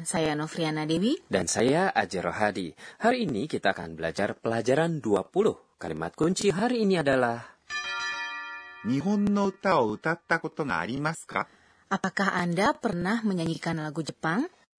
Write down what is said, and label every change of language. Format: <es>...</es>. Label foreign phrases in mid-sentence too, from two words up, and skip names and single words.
<id>Saya Novriana Dewi. Dan saya Ajar Rohadi. Hari ini kita akan belajar pelajaran 20. Kalimat kunci hari ini adalah</id> <ja>日本の歌を歌ったことがありますか？</ja> <id>Apakah Anda pernah menyanyikan lagu Jepang?</id>